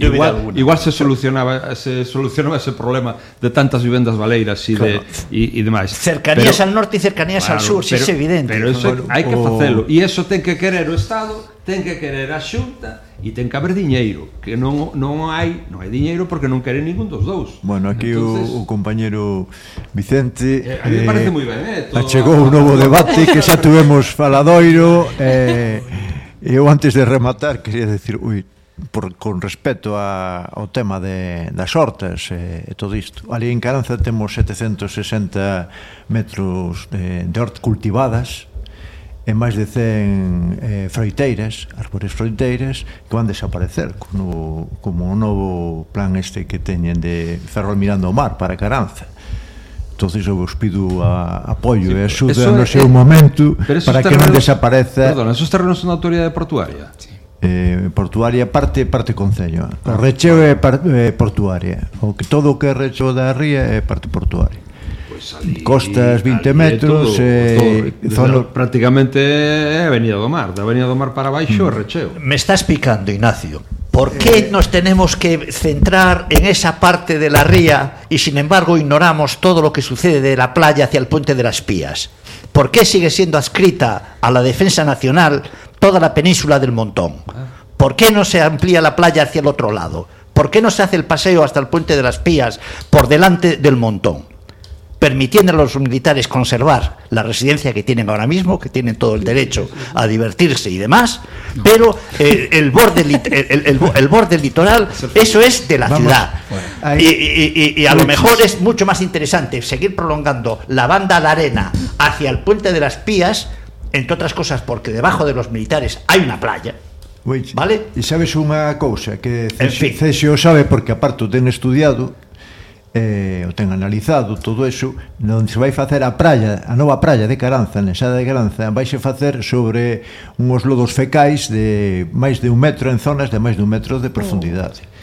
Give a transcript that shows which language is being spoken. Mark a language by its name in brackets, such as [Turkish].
[Galician] igual se solucionaba ese problema de tantas vivendas baleiras e demais. [Spanish] Cercanías, pero, al norte e cercanías, claro, al sur, pero, si es evidente. [Galician] Pero eso hai que facelo. E eso ten que querer o Estado, ten que querer a Xunta e ten que haber diñeiro, que non hai diñeiro porque non queren ningún dos dous. [Spanish] Bueno, aquí entonces, o compañero Vicente, [Galician] a mí me parece moi ben, achegou un novo debate que xa tivemos faladoiro, eu antes de rematar quería decir, con respecto ao tema das hortas e todo isto, ali en Caranza temos 760 metros de hortas cultivadas e máis de 100 froiteiras, árbores froiteiras, que van desaparecer como o novo plan este que teñen de Ferrol mirando o mar para Caranza. Entón, eu vos pido apoio e axuda no seu momento para que non desapareza. Perdón, esos terrenos son da autoridade portuaria? Sí. Portuaria, parte concello. O recheo é portuaria. O que todo o que é recheo da ría é parte portuaria. Pues ali, costas 20 ali metros. Prácticamente é Avenida do Mar. Da Avenida do Mar para baixo é recheo. [Spanish] Me estás picando, Ignacio. ¿Por qué nos tenemos que centrar en esa parte de la ría y, sin embargo, ignoramos todo lo que sucede de la playa hacia el puente de las Pías? ¿Por qué sigue siendo adscrita a la Defensa Nacional toda la península del Montón? ¿Por qué no se amplía la playa hacia el otro lado? ¿Por qué no se hace el paseo hasta el puente de las Pías por delante del Montón, permitiendo a los militares conservar la residencia que tienen ahora mismo, que tienen todo el derecho a divertirse y demás, pero el borde litoral, eso es de la ciudad. Y a lo mejor es mucho más interesante seguir prolongando la banda de arena hacia el puente de las Pías, entre otras cosas porque debajo de los militares hay una playa. ¿Vale? Y sabes una cosa, que Cesio sabe, porque aparte lo tengo estudiado, [Galician] o ten analizado todo eso, onde se vai facer a praia, a nova praia de Caranza, na Ensada de Caranza, vai se facer sobre uns lodos fecais de máis de un metro, en zonas de máis de un metro de profundidade.